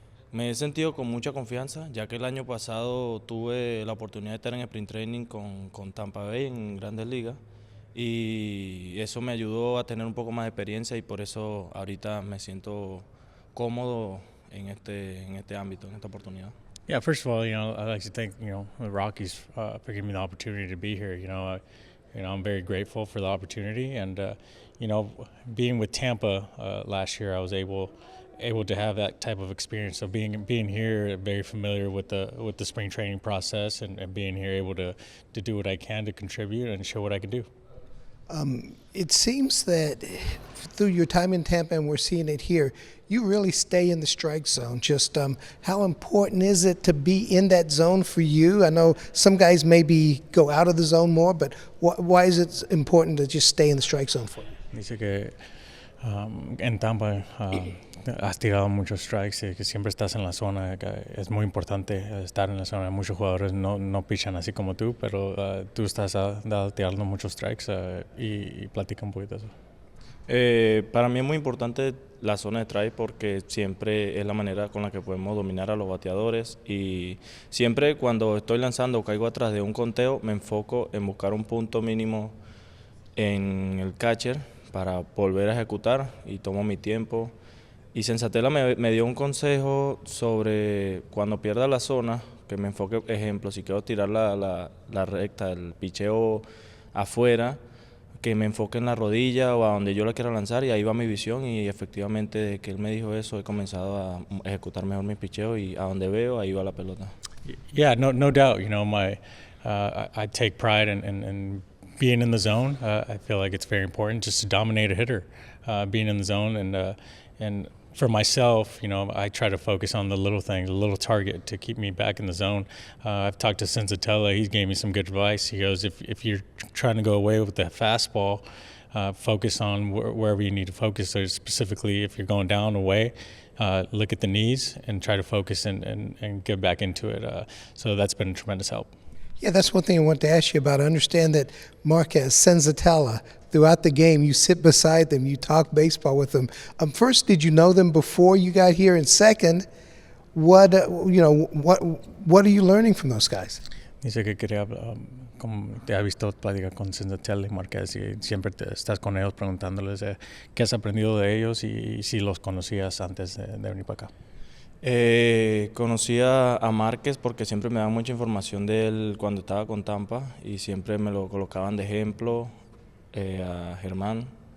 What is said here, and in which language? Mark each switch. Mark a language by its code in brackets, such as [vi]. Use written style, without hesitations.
[es] Me he sentido con mucha confianza, ya que el año pasado tuve la oportunidad de estar en sprint training con Tampa Bay en Grandes Ligas y eso me ayudó a tener un poco más de experiencia y por eso ahorita me siento cómodo en este ámbito, en esta oportunidad. [en] Yeah, first of all, I'd like to thank, the Rockies for giving me the opportunity to be here. I'm very grateful for the opportunity, and being with Tampa last year, I was able to have that type of experience. So being here, very familiar with the spring training process, and being here, able to do what I can to contribute and show what I can do. It seems that through your time in Tampa, and we're seeing it here, you really stay in the strike zone. Just how important is it to be in that zone for you? I know some guys maybe go out of the zone more, but why is it important to just stay in the strike zone for you? [es] Dice que en Tampa has tirado muchos strikes y que siempre estás en la zona. Que es muy importante estar en la zona. Muchos jugadores no pichan así como tú, pero tú estás tirando muchos strikes y platica un poquito de eso. Para mí es muy importante la zona de strike porque siempre es la manera con la que podemos dominar a los bateadores y siempre cuando estoy lanzando o caigo atrás de un conteo me enfoco en buscar un punto mínimo en el catcher para volver a ejecutar y tomo mi tiempo. Y Sensatela me dio un consejo sobre cuando pierda la zona, que me enfoque, ejemplo, si quiero tirar la recta, el picheo afuera, que me enfoque en la rodilla o a donde yo la quiera lanzar y ahí va mi visión y efectivamente desde que él me dijo eso he comenzado a ejecutar mejor mi picheo y a donde veo ahí va la pelota. [en] Yeah, no doubt. I take pride in being in the zone. I feel like it's very important just to dominate a hitter, being in the zone and for myself, I try to focus on the little things, the little target to keep me back in the zone. I've talked to Sensatella. He gave me some good advice. He goes, if you're trying to go away with the fastball, focus on wherever you need to focus. So specifically, if you're going down away, look at the knees and try to focus and get back into it. So that's been a tremendous help. Yeah, that's one thing I wanted to ask you about. I understand that Marquez, Senzatella, throughout the game, you sit beside them, you talk baseball with them. First, did you know them before you got here? And second, what are you learning from those guys? [es] Dice que quería, como te ha visto platicar con Senzatella y Marquez y siempre estás con ellos preguntándoles qué has aprendido de ellos y si los conocías antes de venir para acá. Conocí a Márquez porque siempre me daban mucha información de él cuando estaba con Tampa y siempre me lo colocaban de ejemplo, a Germán.